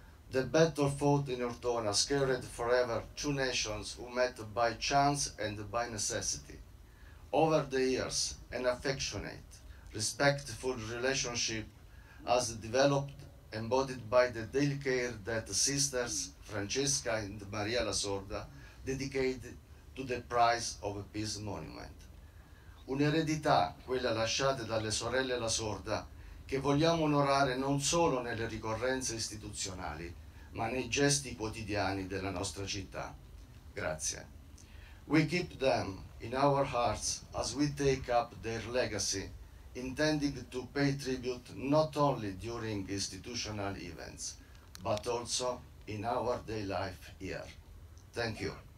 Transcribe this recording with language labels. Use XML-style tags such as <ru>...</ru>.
<en>The battle fought in Ortona scarred forever two nations who met by chance and by necessity. Over the years, an affectionate, respectful relationship has developed, embodied by the daily care that sisters Francesca and Maria la Sorda dedicated to the prize of a peace monument.</en> <it>Un'eredità, quella lasciata dalle sorelle La Sorda, che vogliamo onorare non solo nelle ricorrenze istituzionali, ma nei gesti quotidiani della nostra città. Grazie.</it> <en>We keep them in our hearts as we take up their legacy, intending to pay tribute not only during institutional events, but also in our daily life here. Thank you.</en>